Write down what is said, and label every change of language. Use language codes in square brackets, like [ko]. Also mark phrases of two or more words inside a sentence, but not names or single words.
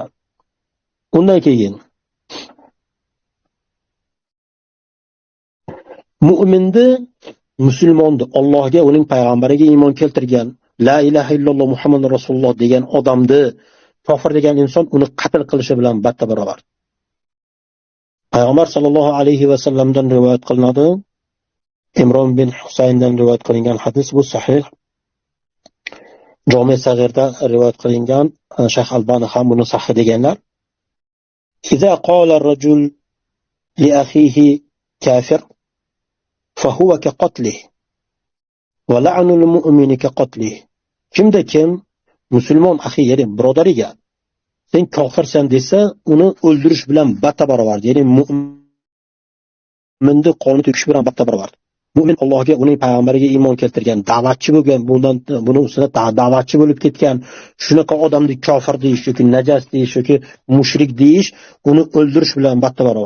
[uz] Undan keyin mu'minni, musulmonni Allohga, uning payg'ambariga iymon keltirgan, [ar] لا إله إلا الله محمد رسول الله [uz] degan odamni kofir degan inson uni qatl qilishi bilan barobar. Payg'ambar [ar] صلى الله عليه وسلم [uz] rivoyat qilinadi. Imron bin Husayndan rivoyat qilingan hadis bu sahih. Jami' Sag'irda rivoyat qilingan, Shayx Albani ham buni sahih deganlar. [ar] إذا قال الرجل لأخيه كافر فهو كقتله ولعن المؤمن كقتله. [uz] kimda kim musulmon axi, ya'ni birodariga sen kofirsan desa, uni o'ldirish bilan barobar, ya'ni mu'minni qonini to'kish bilan barobar. Mu'min Allohga, uning payg'ambariga iymon keltirgan, da'vatchi bo'lgan, buni ustida da'vatchi bo'lib ketgan, shunaqa odamni kofir deyish yoki najas deyish yoki mushrik deyish, uni o'ldirish bilan barobar.